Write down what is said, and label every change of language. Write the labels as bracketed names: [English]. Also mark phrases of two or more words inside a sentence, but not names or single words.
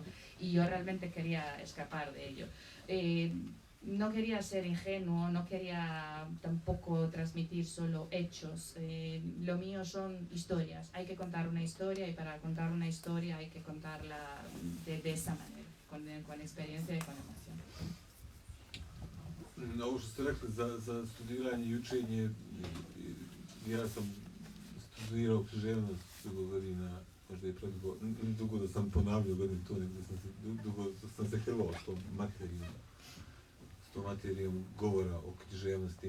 [Spanish] Y yo realmente quería escapar de ello. No quería ser ingenuo, no quería tampoco transmitir solo hechos. Lo mío son historias. Hay que contar una historia, y para contar una historia hay que contarla de esa manera, con experiencia y con emoción. [Bosnian] Ovo što ste rekli za studiranje i učenje, ja sam studirao književnost dugo godina, možda je predugo, ne dugo da sam ponavljao godinu to, nego dugo sam se hrvao s tom materijom govora o književnosti.